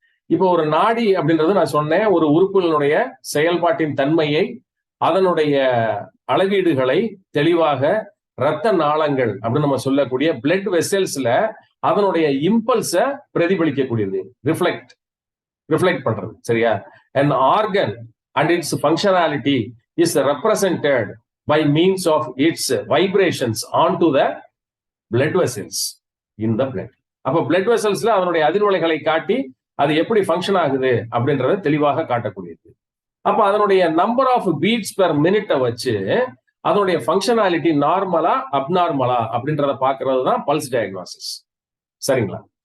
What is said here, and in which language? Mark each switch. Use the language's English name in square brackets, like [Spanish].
[Tamil] இப்போ ஒரு நாடி அப்படின்றது நான் சொன்னேன், ஒரு உறுப்புகளுடைய செயல்பாட்டின் தன்மையை, அதனுடைய அளவீடுகளை தெளிவாக ரத்த நாளங்கள் அப்படின்னு நம்ம சொல்லக்கூடிய பிளட் வெசல்ஸ்ல அதனுடைய இம்பல்ஸ பிரதிபலிக்கக்கூடியது, ரிஃப்ளெக்ட் பண்றது. சரியா. [English] an organ and its functionality is represented by means of its vibrations onto the blood vessels in the blood. [Tamil] அப்ப பிளட் வெசல்ஸ்ல அதனுடைய அதிர்வலைகளை காட்டி அது எப்படி ஃபங்க்ஷன் ஆகுது அப்படின்றத தெளிவாக காட்டக்கூடியது. அப்ப அதனுடைய [English] number of beats per மினிட்டை [Tamil] வச்சு அதனுடைய ஃபங்க்ஷனாலிட்டி நார்மலா அப்நார்மலா அப்படின்றத பாக்குறது தான் பல்ஸ் டயக்னாசிஸ். சரிங்களா.